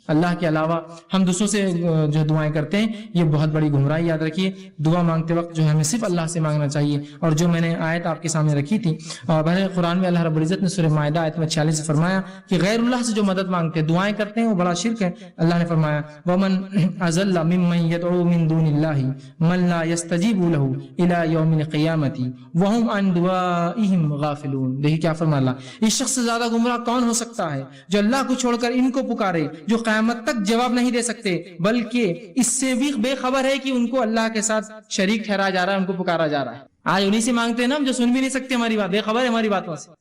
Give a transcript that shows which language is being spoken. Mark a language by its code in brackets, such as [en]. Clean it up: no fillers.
[ur] اللہ کے علاوہ ہم دوسروں سے جو دعائیں کرتے ہیں یہ بہت بڑی گمراہی، یاد رکھیے. دعا مانگتے وقت جو ہے ہمیں صرف اللہ سے مانگنا چاہیے. اور جو میں نے آیت آپ کے سامنے رکھی تھی، بہر قرآن میں اللہ رب العزت نے سورہ مائدہ آیت میں 46 سے فرمایا کہ غیر اللہ سے جو مدد مانگتے ہیں، دعائیں کرتے ہیں، وہ بڑا شرک ہے. اللہ نے فرمایا [ar] ومن اضل ممن يدعو من دون الله من لا يستجيب له الى يوم القيامه وهم عن دعائهم غافلون. [ur] دیکھیے کیا فرمایا اللہ، اس شخص سے زیادہ گمراہ کون ہو سکتا ہے جو اللہ کو چھوڑ کر ان کو پکارے، جو قیامت تک جواب نہیں دے سکتے، بلکہ اس سے بھی بے خبر ہے کہ ان کو اللہ کے ساتھ شریک ٹھہرایا جا رہا ہے، ان کو پکارا جا رہا ہے. آج انہیں سے مانگتے ہیں نا جو سن بھی نہیں سکتے ہماری بات، بے خبر ہے ہماری باتوں سے.